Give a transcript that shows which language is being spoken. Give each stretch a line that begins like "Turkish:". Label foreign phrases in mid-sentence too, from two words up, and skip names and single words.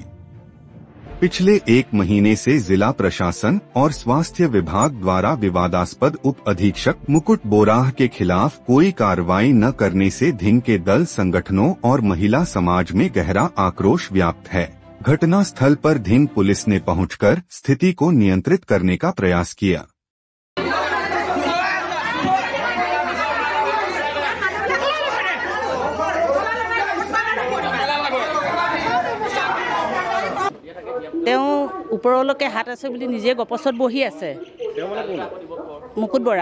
Hindi: पिछले 1 महीने से जिला प्रशासन और स्वास्थ्य विभाग द्वारा विवादास्पद उप अधीक्षक मुकुट बोराह के खिलाफ कोई कार्रवाई न करने से धिंग के दल संगठनों और महिला समाज में गहरा आक्रोश व्याप्त है। घटना स्थल पर धिंग पुलिस ने पहुंचकर स्थिति को नियंत्रित करने का प्रयास किया।
Assamese: ওপৰলৈকে হাত আছে বুলি নিজে গপছত বহি আছে মুকুট বৰা।